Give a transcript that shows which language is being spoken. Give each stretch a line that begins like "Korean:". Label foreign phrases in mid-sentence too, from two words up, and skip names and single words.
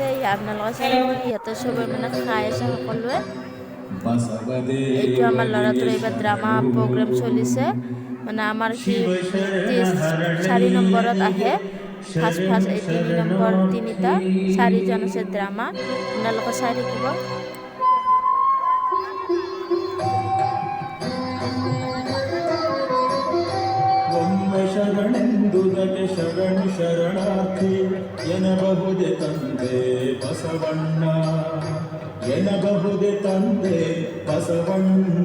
Assamese: আপোনালোকে চাই ইয়াতে চবে মানে খাই আছে সকলোৱে। এইটো আমাৰ ল'ৰাটোৰ এইবাৰ
English: drama program
Assamese: চলিছে। মানে আমাৰ সি 4 নম্বৰত আহে। ফাৰ্ষ্ট এই 3 নম্বৰ 3টা 4জন আছে ড্ৰামা। আপোনালোকে চাই থাকিব।
Kannada: ಶರಣೆಂದುದಕ್ಕೆ ಶರಣು ಶರಣಾರ್ಥಿ ಎನ್ನಬಹುದೆ ತಂದೆ ಬಸವಣ್ಣ, ಎನ್ನಬಹುದೆ ತಂದೆ ಬಸವಣ್ಣ.